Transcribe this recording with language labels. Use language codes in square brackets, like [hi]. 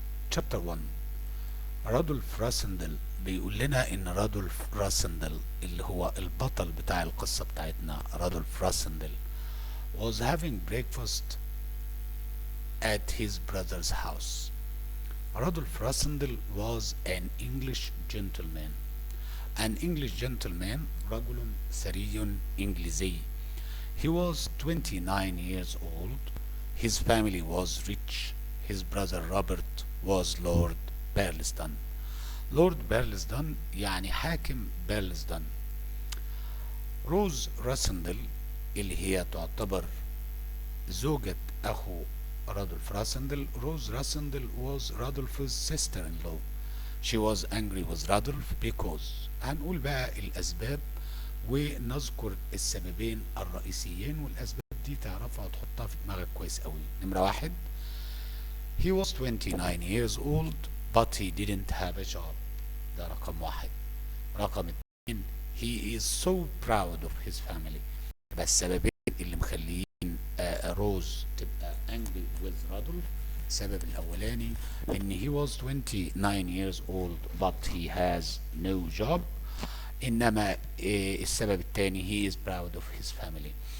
[en] chapter 1. [ar] رادولف راسندل بيقول لنا إن رادولف راسندل اللي هو البطل بتاع القصة بتاعتنا، رادولف راسندل [en] was having breakfast at his brother's house. Rudolf Rassendyll was an English gentleman. An English gentleman [ar] رجل ثري إنجليزي. [en] He was 29 years old. His family was rich. His brother Robert was Lord Burlesdon. [ar] Lord Burlesdon يعني حاكم بيرلسدون. روز راسندل اللي هي تعتبر زوجة أخو Rudolf Rassendyll. [en] Rose Rassendyll was Rudolf's sister-in-law. She was angry with Rudolf because [ar] هنقول بقى الأسباب ونذكر السببين الرئيسيين، والأسباب دي تعرفها وتحطها في دماغك كويس قوي. نمرة واحد، [en] he was 29 years old but he didn't have a job. [ar] ده رقم واحد. رقم اتنين، [en] he is so proud of his family. [ar] يبقى السببين اللي مخليين روز تبقى [en] angry with [ar] رادولف. السبب الأولاني إن [en] he was 29 years old but he has no job. [ar] إنما السبب الثاني [en] he is proud of his family.